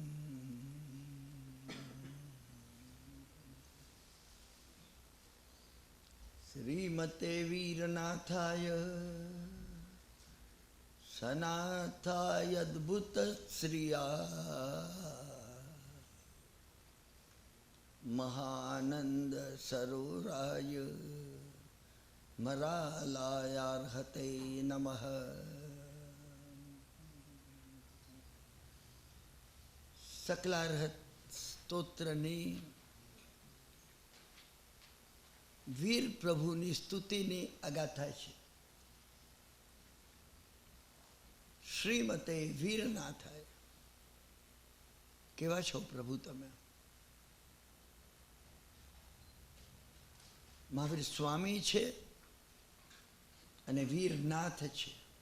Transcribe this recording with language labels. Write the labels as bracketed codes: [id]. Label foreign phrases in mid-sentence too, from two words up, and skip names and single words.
[sa] श्रीमते वीरनाथाय सनाथाय अद्भुत श्रिया महानंद सरोराय मरालायार्हते नमः। [gu] सकलार्हत સ્તોત્રની વીર પ્રભુની સ્તુતિની અગાથા છે. [sa] श्रीमते वीरनाथाय. [gu] કેવા છો પ્રભુ તમે? મહાવીર સ્વામી છે અને વીરનાથ છે.